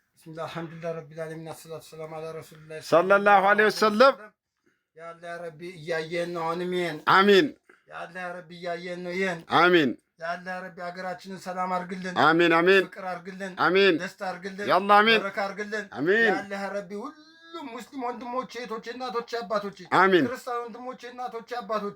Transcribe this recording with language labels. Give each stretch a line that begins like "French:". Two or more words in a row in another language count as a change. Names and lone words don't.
Arabic: بسم الله، الحمد لله، رب العالمين، الصلاة السلام على رسول الله صلى الله عليه وسلم. يا الله يا ربي,
Amharic: እያየን ነው አሁንም አሚን።
Arabic: يا الله يا ربي,
Amharic: እያየን ነው ይሄን አሚን።
Arabic: يا الله يا ربي,
Amharic: ሀገራችንን ሰላም አርግልን፣ አሚን አሚን። ፍቅር አርግልን፣ አሚን። ደስታ አርግልን፣ ያላ አሚን። በረካ አርግልን። አሚን።
Arabic: يا الله يا ربي፣
Amharic: ሁሉም ሙስሊም ወንድሞቼ፣ እህቶቼ፣ እናቶቼ፣ አባቶቼ፣ አሚን። ክርስቲያን ወንድሞቼ፣ እናቶቼ፣ አባቶቼ፣